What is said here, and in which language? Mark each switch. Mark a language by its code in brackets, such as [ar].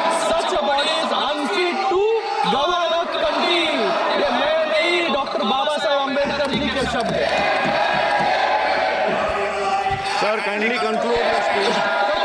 [en] Such a body is unfit to govern a country. [hi] ये मैं नहीं, डॉक्टर बाबा साहेब अम्बेडकर जी के शब्द हैं. [en] Sir, kindly conclude your speech.